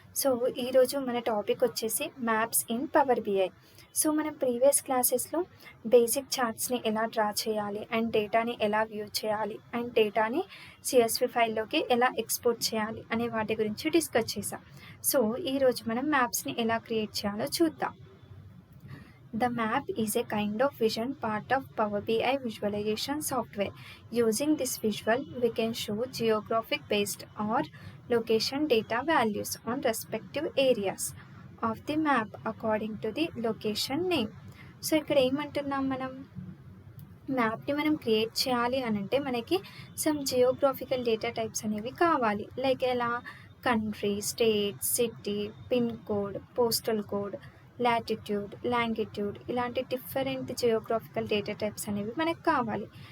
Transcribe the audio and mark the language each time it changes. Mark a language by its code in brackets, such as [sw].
[te] So ఈరోజు మన topic వచ్చేసి maps in power BI. So మనం ప్రీవియస్ క్లాసెస్లో బేసిక్ చార్ట్స్ని ఎలా డ్రా చేయాలి అండ్ డేటాని ఎలా వ్యూ చేయాలి అండ్ డేటాని సిఎస్వి ఫైల్లోకి ఎలా ఎక్స్పోర్ట్ చేయాలి అనే వాటి గురించి డిస్కస్ చేసాం. సో ఈరోజు మనం మ్యాప్స్ని ఎలా క్రియేట్ చేయాలో చూద్దాం. [en] The map is a kind of vision part of Power BI visualization software. Using this visual, we can show geographic based or location data values on respective areas of the map according to the location name. [te] So ఇక్కడ ఏమంటున్నాం, మనం మ్యాప్ని మనం create చేయాలి అని అంటే మనకి some geographical data types అనేవి కావాలి. లైక్ ఎలా country, state, city, pin code, postal code, latitude, longitude, ఇలాంటి డిఫరెంట్ జియోగ్రాఫికల్ డేటా టైప్స్ అనేవి మనకు కావాలి.